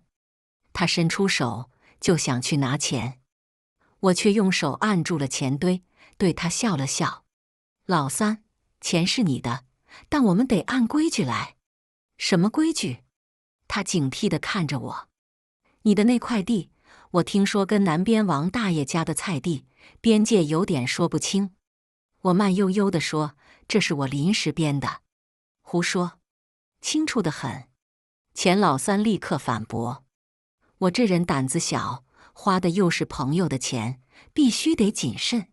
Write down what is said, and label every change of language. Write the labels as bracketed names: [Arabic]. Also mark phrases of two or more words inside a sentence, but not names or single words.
[Chinese] 他伸出手就想去拿錢，我卻用手按住了錢堆，對他笑了笑。“老三，錢是你的，但我們得按規矩來。”“什麼規矩？” 他警惕地看着我。“你的那塊地，我聽說跟南邊王大爺家的菜地邊界有點說不清。” 我慢悠悠地說：“這是我臨時編的。”“胡說，清楚得很。” 錢老三立刻反駁。我這人膽子小，花的又是朋友的錢，必須得謹慎。